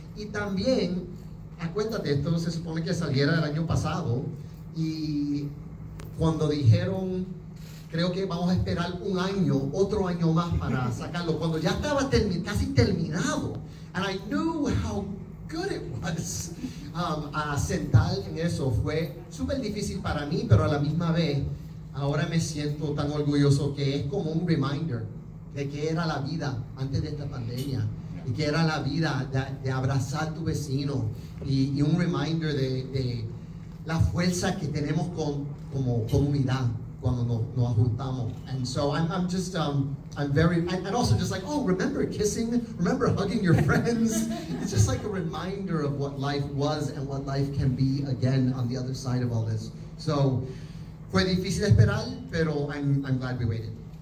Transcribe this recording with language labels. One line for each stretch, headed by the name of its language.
Spanish: Y también, acuérdate, esto se supone que saliera el año pasado. Y cuando dijeron, creo que vamos a esperar un año, otro año más para sacarlo, cuando ya estaba casi terminado.
English: And I knew how good it was.
Spanish: A sentar en eso fue súper difícil para mí, pero a la misma vez ahora me siento tan orgulloso, que es como un reminder de que era la vida antes de esta pandemia, y que era la vida de abrazar a tu vecino, y un reminder de la fuerza que tenemos como comunidad cuando nos ajustamos.
English: And so I'm just I'm very, and also just like, oh, remember kissing, remember hugging your friends. It's just like a reminder of what life was and what life can be again on the other side of all this. So
Spanish: fue difícil esperar, pero
English: I'm glad we waited.